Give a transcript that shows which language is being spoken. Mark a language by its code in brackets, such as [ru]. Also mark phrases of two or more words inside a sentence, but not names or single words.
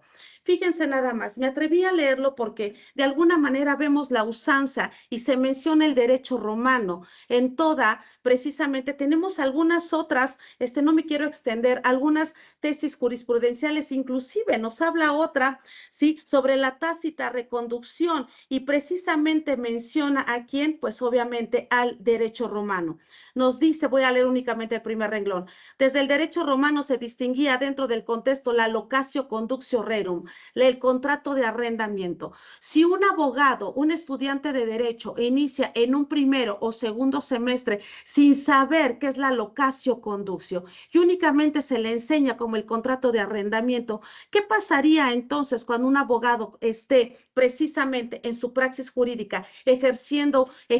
[es] Fíjense nada más, me atreví a leerlo porque de alguna manera vemos la usanza y se menciona el derecho romano en toda, precisamente tenemos algunas otras, no me quiero extender, algunas tesis jurisprudenciales, inclusive nos habla otra, ¿sí? Sobre la tácita reconducción y precisamente menciona a quién, pues obviamente al derecho romano. Nos dice, voy a leer únicamente el primer renglón, desde el derecho romano se distinguía dentro del contexto la [la] locatio conductio rerum, [es] el contrato de arrendamiento. Si un abogado, un estudiante de derecho inicia en un primero o segundo semestre sin saber qué es la [la] locatio conductio [es] y únicamente se le enseña como el contrato de arrendamiento, ¿qué pasaría entonces cuando un abogado esté precisamente en su praxis jurídica ejerciendo